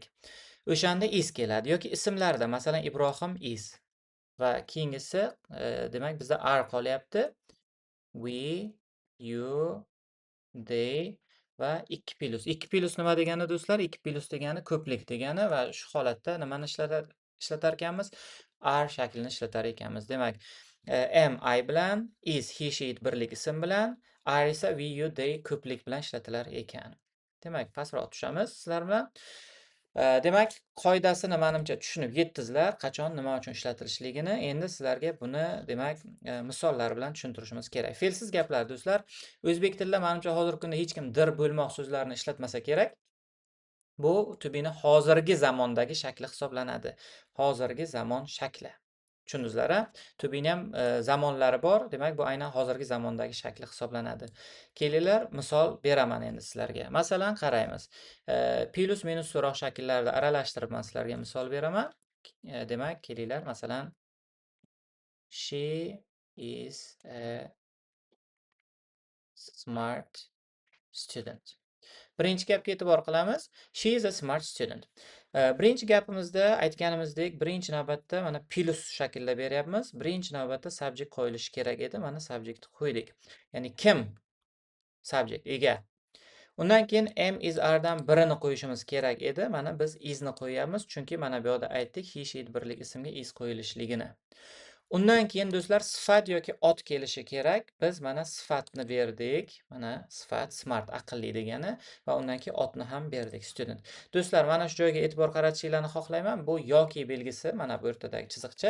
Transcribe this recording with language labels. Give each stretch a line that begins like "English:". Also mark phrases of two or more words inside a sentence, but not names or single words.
Uzbek: O'shanda is keladi yoki ismlarda, masalan, Ibrohim is va keyingisi demak bizda are qolyapti.
English: We, you, they va 2 plus.
Uzbek: 2 plus nima degani do'stlar? 2 plus degani ko'plik degani va shu holatda nimani ishlatar ekanmiz? Are shaklini ishlatar ekanmiz. Demak,
English: am I
Uzbek: bilan,
English: is he she it
Uzbek: birlik ism bilan, are esa
English: we you they
Uzbek: ko'plik bilan ishlatilar ekan. Demak, pastroq tushamiz sizlar bilan. Demak, qoidasini menimcha tushunib yetdingizlar, qachon nima uchun ishlatilishligini. Endi sizlarga buni demak misollar bilan tushuntirishimiz kerak. Fe'lsiz gaplar do'stlar, o'zbek tilida menimcha hozirgi kunda hech kim dir bo'lmoq so'zlarini ishlatmasa kerak. Bu
English: to be'ni
Uzbek: hozirgi zamondagi shakli hisoblanadi. Hozirgi zamon shakli. Tushundingizlar a?
English: To be'ni
Uzbek: ham zamonlari bor. Demak, bu aynan hozirgi zamondagi shakli hisoblanadi. Kelinglar, misol beraman endi sizlarga. Masalan, qaraymiz. Plus minus so'roq shakllarida aralashtirib men sizlarga misol beraman. Demak, kelinglar, masalan,
English: she is a smart student.
Uzbek: Birinchi gapga e'tibor qilamiz.
English: She is a smart student.
Uzbek: Birinchi gapimizda aytganimizdek, birinchi navbatda mana plus shaklda beryapmiz. Birinchi navbatda subject qo'yilishi kerak edi. Mana subject qo'ydik. Ya'ni kim? Subject, ega. Undan keyin
English: am is
Uzbek: ardan birini qo'yishimiz kerak edi. Mana biz isni qo'yamiz, chunki mana bu yerda aytdik,
English: he she it
Uzbek: birlik ismga is qo'yilishligini. Undan keyin do'stlar sifat yoki ot kelishi kerak. Biz mana sifatni berdik. Mana sifat smart, aqlli degani va undan keyin otni ham berdik, student. Do'stlar, mana shu joyga e'tibor qaratishinglarni xohlayman. Bu yoki belgisi mana bu o'rtadagi chiziqcha.